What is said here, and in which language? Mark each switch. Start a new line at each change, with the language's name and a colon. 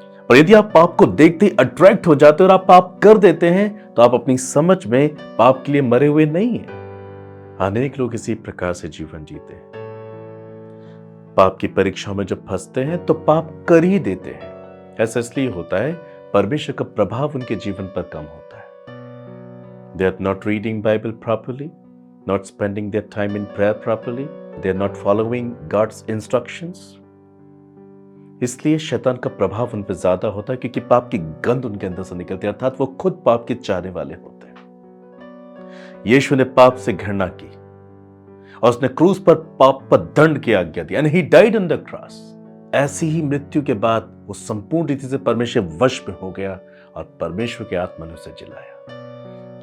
Hindi: और यदि आप पाप को देखते ही अट्रैक्ट हो जाते हैं और आप पाप कर देते हैं, तो आप अपनी समझ में पाप के लिए मरे हुए नहीं हैं। अनेक लोग इसी प्रकार से जीवन जीते हैं। पाप की परीक्षाओं में जब फंसते हैं तो पाप कर ही देते हैं। ऐसा इसलिए होता है, परमेश्वर का प्रभाव उनके जीवन पर कम होता है।
English: They are not reading Bible properly, not spending their time in prayer properly, they are not following God's instructions.
Hindi: इसलिए शैतान का प्रभाव उन पर ज्यादा होता है, क्योंकि पाप की गंध उनके अंदर से निकलती है, अर्थात वो खुद पाप के चाहने वाले होते हैं। यीशु ने पाप से घृणा की और उसने क्रूस पर पाप पर दंड की आज्ञा दी,
English: And he died on the cross.
Hindi: ऐसी ही मृत्यु के बाद वो संपूर्ण रीति से परमेश्वर वश में हो गया और परमेश्वर के आत्मा ने उसे जिलाया।